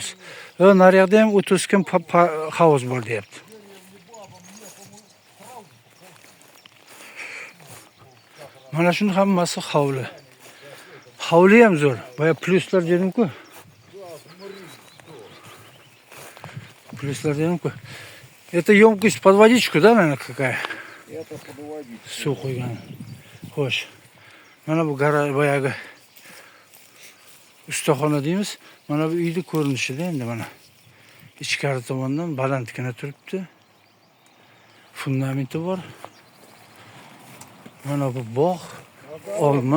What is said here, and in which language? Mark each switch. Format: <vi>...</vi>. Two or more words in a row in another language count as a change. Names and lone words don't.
<uz>Nariyoqda ham o't o'sgan havuz bor deyapti. Mana shuni hammasi hovli. Hovli ham zo'r. Boya plyuslar dedim-ku. Plyuslar dedim-ku.</uz> <ru>Это емкость под водичку, да, наверное, какая? Это под водичку.</ru> <uz>Suv qo'ygan. Xo'sh. Mana bu garaj boyagi ustaxona deymiz. Mana bu uyning ko'rinishida endi mana. Ichkari tomondan balandgina turibdi. Fundamenti bor. Mana bu bog', olma.</uz>